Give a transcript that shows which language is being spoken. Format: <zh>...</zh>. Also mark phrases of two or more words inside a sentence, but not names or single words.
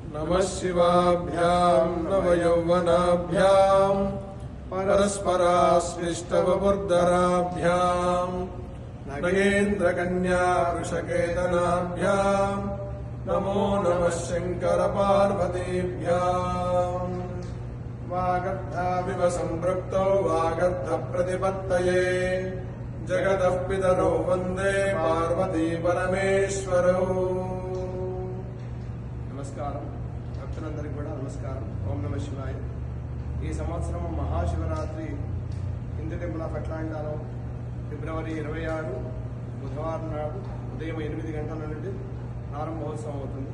<sa>नमः शिवाभ्यां नवयौवनाभ्यां परस्पराश्लिष्टवपुर्धराभ्यां नगेन्द्रकन्या वृषकेतनाभ्यां नमो नमः शङ्करपार्वतीभ्याम्। वागर्धाविव सम्पृक्तौ वागर्धप्रतिपत्तये जगतः पितरौ वन्दे पार्वती परमेश्वरौ।</sa> <te>నమస్కారం భక్తులందరికీ కూడా నమస్కారం.</te> <sa>ఓం నమ శివాయ.</sa> <te>ఈ సంవత్సరం మహాశివరాత్రి హిందూ టెంపుల్ ఆఫ్ అట్లాంటాలో ఫిబ్రవరి 26 బుధవారం నాడు ఉదయం 8 గంటల నుండి ప్రారంభోత్సవం అవుతుంది.</te>